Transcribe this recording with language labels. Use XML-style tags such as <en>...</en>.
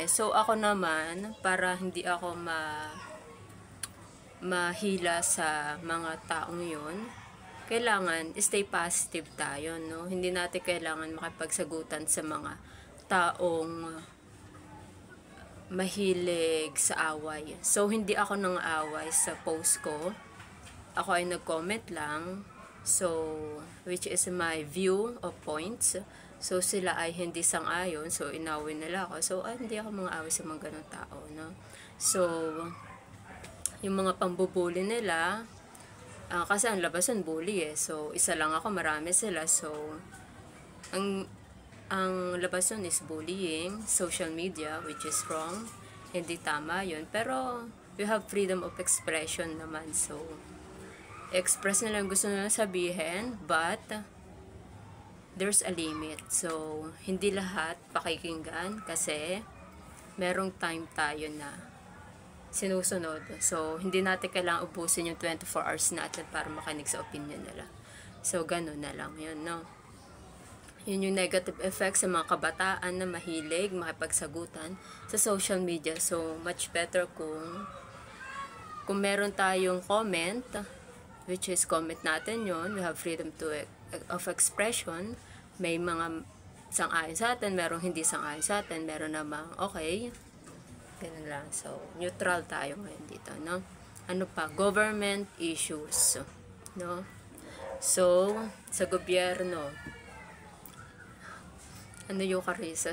<tl>So, ako naman, para hindi ako mahila sa mga taong yun, kailangan stay positive tayo, no? Hindi natin kailangan makipagsagutan sa mga taong mahilig sa away. So, hindi ako nang away sa post ko. Ako ay nag-comment lang.</tl> <en>So, which is my view of points.</en> <tl>So, sila ay hindi sang-ayon. So, inawin nila ako. So, hindi ako mga away sa mga ganong tao, no? So, yung mga pambubuli nila, kasi ang labasan bully eh. So, isa lang ako, marami sila. So, ang labasan is bullying, social media,</tl> <en>which is wrong.</en> <tl>Hindi tama yun.</tl> <en>Pero, we have freedom of expression naman.</en> <tl>So, express nila yung gusto nila sabihin,</tl> <en>but there's a limit.</en> <tl>So, hindi lahat pakikinggan kasi merong time tayo na sinusunod. So, hindi natin kailangang ubusin yung 24 hours natin para makinig sa opinion nila. So, ganun na lang yun, no? Yun yung negative effects sa mga kabataan na mahilig makipagsagutan sa social media.</tl> <en>So, much better</en> <tl>kung meron tayong comment,</tl> <en>which is comment</en> <tl>natin yon,</tl> <en>we have freedom of expression.</en> <tl>May mga sang-ayon sa atin, merong hindi sang-ayon sa atin, meron namang okay. Ganun lang. So, neutral tayo ngayon dito, no? Ano pa? Government issues, no? So, sa gobyerno, Eucharis.</tl>